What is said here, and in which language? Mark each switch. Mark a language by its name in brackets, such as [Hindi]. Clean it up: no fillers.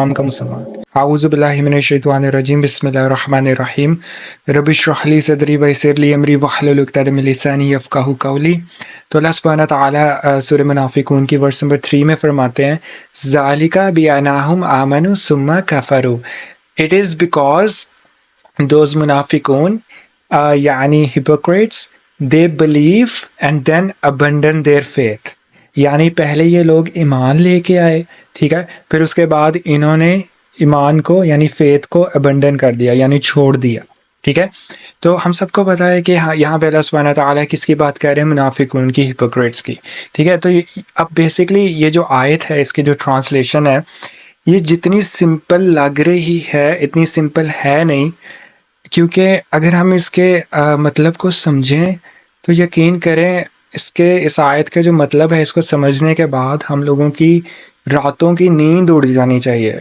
[Arabic] اعوذ باللہ من الشیطان الرجیم, بسم اللہ الرحمن الرحیم. رب اشرح لی صدری ویسر لی امری واحلل عقدۃ من لسانی یفقہوا قولی. [Urdu] تو اللہ سبحانہ تعالیٰ سورہ منافقون کی ورس نمبر 3 میں فرماتے ہیں, [Arabic] ذالک بانہم آمنوا ثم کفروا. [English] It is because those munafiqun, yani hypocrites, they believe and then abandon their faith. [Urdu] یعنی پہلے یہ لوگ ایمان لے کے آئے, ٹھیک ہے, پھر اس کے بعد انہوں نے ایمان کو یعنی فیتھ کو ابنڈن کر دیا, یعنی چھوڑ دیا, ٹھیک ہے. تو ہم سب کو پتہ ہے کہ یہاں پہ اللہ سبحانہ تعالیٰ کس کی بات کر رہے ہیں, منافقون کی, ہپوکریٹس کی, ٹھیک ہے. تو اب بیسکلی یہ جو آیت ہے, اس کی جو ٹرانسلیشن ہے, یہ جتنی سمپل لگ رہی ہے اتنی سمپل ہے نہیں, کیونکہ اگر ہم اس کے مطلب کو سمجھیں تو یقین کریں اس آیت کا جو مطلب ہے اس کو سمجھنے کے بعد ہم لوگوں کی راتوں کی نیند اڑ جانی چاہیے.